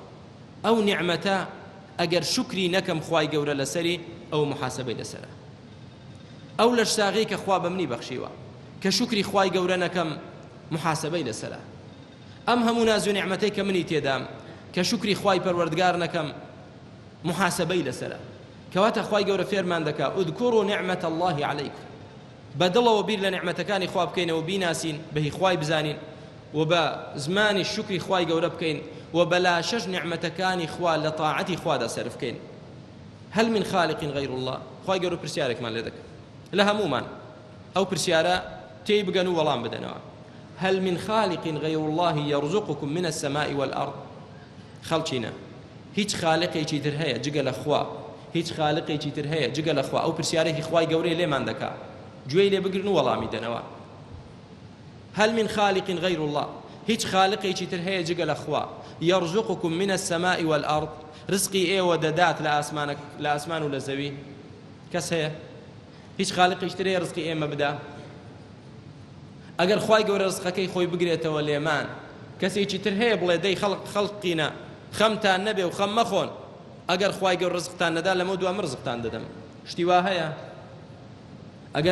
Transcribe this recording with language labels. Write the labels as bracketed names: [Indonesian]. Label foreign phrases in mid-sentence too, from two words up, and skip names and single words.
[Central Kurdish] ئەو نیعمەتە ئەگەر شکری نەکەم خوای گەورە لەسەری، ئەو محاسبەی لەسەرە. ئەو لەش ساغەی کە خوا بە منی بەخشیوە کە شکری خوای گەورە نەکەم محاسبەی لەسەرە ئەم هەموو ناز و نیعمەتەی کە منی تێدام کە شکری خوای پەروەردگار نەکەم محاسبەی لەسەرە کەواتە خوای گەورە فێرمان دەکا [Arabic] اذكروا نعمة الله [Central Kurdish] عليكم بەدڵەوە بیر لە نیعمەتەکانی خوا بکەینەوە بیناسین بەهی خوای بزانین و بە زمانی شکری خوای گەورە بکەین و بەلاشەش نیعمەتەکانی خوا لە طاعەتی خوادا سەرف بکەین هل [Arabic] من خالق غير الله [Central Kurdish] خوای گەورە پرسیارێکمان لێ دەکات لە هەمومان ئەو پرسیارە تێی بگەن و وەڵام بدەنەوە [Arabic] هل من خالق غير الله يرزقكم من السماء والأرض [Central Kurdish] خەڵچینە هیچ خالقێکی تر هەیە جگە لە خوا هیچ خالقێکی تر هەیە جگە لە خوا ئەو پرسیارێکی خوای گەورەی لێمان دەکا گوێی لێ بگرن و وەڵامی دەنەوە [Arabic] هل من خالق غير الله [Central Kurdish] هیچ خالقێکی تر هەیە جگە لە خوا [Arabic] يرزقكم من السماء والأرض [Central Kurdish] رزقی ئێوە دەدات لە ئاسمان و لە زەوی کەس هەیە هیچ خالقێکی تر هەیە رزقی ئێمە بدا ئەگەر خوای گەورە رزقەکەی خۆی بگرێتەوە لێمان کەسێکی تر هەیە بڵێ دەی خەڵقینە خەمتان نەبێ و خەم مەخۆن ئەگەر خوای گەورە رزقتان نەدا لەمە دوام رزقتان دەدەم شتی وا هەیە ئەگەر